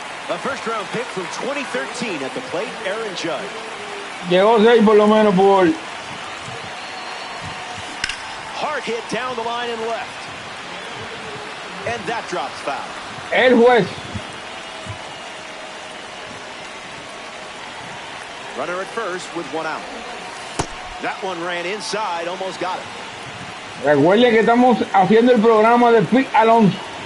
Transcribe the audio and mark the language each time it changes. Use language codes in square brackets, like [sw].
[en] A first-round pick from 2013 at the plate, Aaron Judge. [es] Llegó 6 por lo menos, Pujol. [en] Hard hit down the line and left. And that drops foul. [es] El juez. [en] Runner at first with 1 out. That one ran inside, almost got it. [es] Recuerde que estamos haciendo el programa de Pete Alonso.